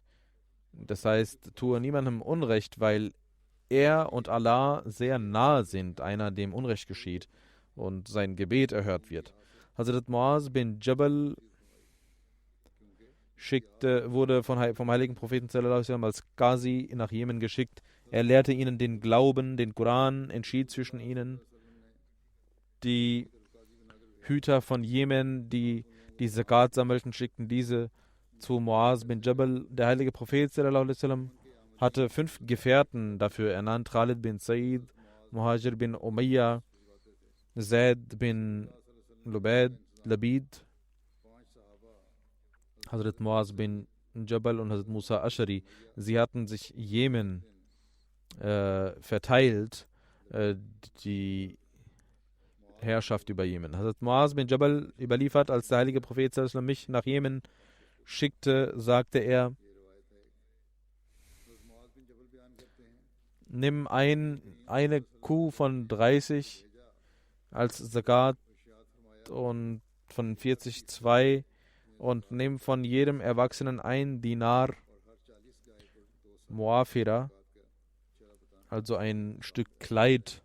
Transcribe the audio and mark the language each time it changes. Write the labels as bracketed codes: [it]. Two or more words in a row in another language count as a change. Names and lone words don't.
[de] Das heißt, tue niemandem Unrecht, weil er und Allah sehr nahe sind, einer, dem Unrecht geschieht und sein Gebet erhört wird. Hazrat Muaz bin Jabal wurde vom heiligen Propheten [ar] صلى الله عليه وسلم [de] als Qazi nach Jemen geschickt. Er lehrte ihnen den Glauben, den Koran, entschied zwischen ihnen. Die Hüter von Jemen, die Zakat sammelten, schickten diese zu Muaz bin Jabal. Der heilige Prophet [ar] صلى الله عليه وسلم [de] hatte 5 Gefährten dafür ernannt: Khalid bin Said, Muhajir bin Umayya, Zaid bin Labid, Hazrat Muaz bin Jabal und Hazrat Musa Ashari. Sie hatten sich Jemen verteilt, die Herrschaft über Jemen. Hazrat Muaz bin Jabal überliefert, als der heilige Prophet [ar] صلى الله عليه وسلم [de] mich nach Jemen schickte, sagte er: Nimm eine Kuh von 30 als Zakat und von 40 2 und nimm von jedem Erwachsenen 1 Dinar Muafira, also ein Stück Kleid.